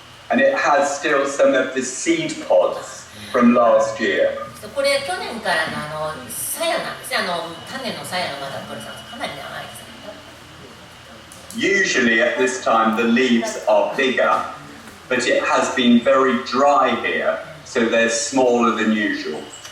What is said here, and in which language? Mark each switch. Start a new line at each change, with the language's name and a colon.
English: And it has still some of the seed pods from last year.
Japanese: これ去年からの鞘なんですね。種の鞘のまだこれかなり長いですね。
English: Usually at this time the leaves are bigger, but it has been very dry here, so they're smaller than usual.